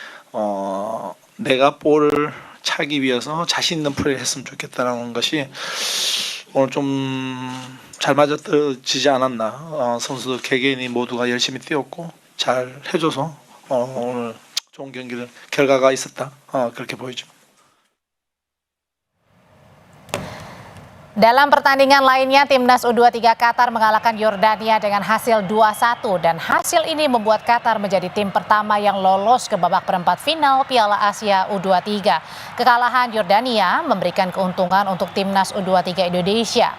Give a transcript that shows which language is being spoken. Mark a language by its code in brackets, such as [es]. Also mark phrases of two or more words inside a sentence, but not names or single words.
[ko] 내가 볼을 차기 위해서 자신 있는 플레이를 했으면 좋겠다는 것이 오늘 좀 잘 맞아떨어지지 않았나. 선수들 개개인이 모두가 열심히 뛰었고 잘 해줘서 오늘 좋은 결과가 있었다, 그렇게 보이죠. [id] Dalam pertandingan lainnya, Timnas U23 Qatar mengalahkan Yordania dengan hasil 2-1 dan hasil ini membuat Qatar menjadi tim pertama yang lolos ke babak perempat final Piala Asia U23. Kekalahan Yordania memberikan keuntungan untuk Timnas U23 Indonesia.